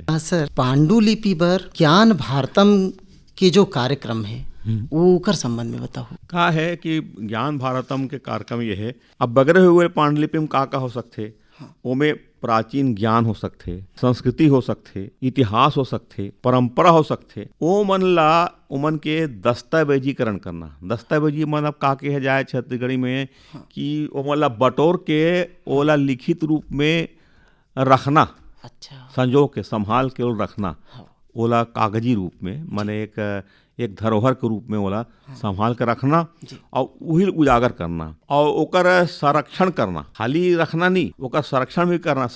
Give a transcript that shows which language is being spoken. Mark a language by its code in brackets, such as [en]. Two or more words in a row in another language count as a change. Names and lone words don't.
[hne] सर, पांडुलिपि पर ज्ञान भारतम के जो कार्यक्रम है वो कर संबंध में बताओ। का है कि ज्ञान भारतम के कार्यक्रम ये है, अब बगरे हुए पांडुलिपि में का हो सकते, ओमे प्राचीन ज्ञान हो सकते, संस्कृति हो सकते, इतिहास हो सकते, परंपरा हो सकते, ओ मन ला ओमन के दस्तावेजीकरण करना। दस्तावेजी मतलब का के जाए छत्तीसगढ़ी में कि ओमन ला बटोर के ओला लिखित रूप में रखना, अच्छा, संजो के संभाल के रखना, ओला कागजी रूप में, माने एक धरोहर के रूप में ओला संभाल कर रखना और वही उजागर करना और ओकर संरक्षण करना। खाली रखना नहीं, ओकर संरक्षण भी करना।